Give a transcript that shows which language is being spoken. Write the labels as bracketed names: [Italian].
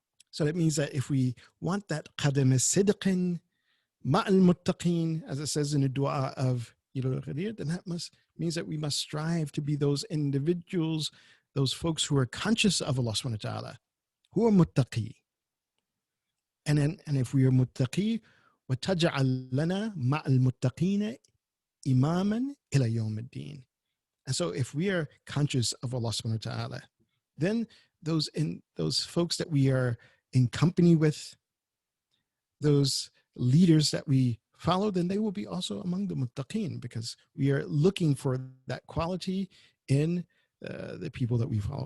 [English] So that means that if we want that [Arabic] قَدَمَ صِدْقٍ مَعَ الْمُتَّقِينَ, [English] as it says in the dua of Eid al-Ghadir, then that means that we must strive to be those individuals, those folks who are conscious of Allah subhanahu wa ta'ala, who are muttaqi. And if we are muttaqi, [Arabic] وَتَجْعَلْ لَنَا مَعَ الْمُتَّقِينَ إِمَامًا إِلَى يَوْمِ الدِّينِ. [English] And so if we are conscious of Allah subhanahu wa ta'ala, then those folks that we are in company with, those leaders that we follow, then they will be also among the muttaqeen, because we are looking for that quality in the people that we follow.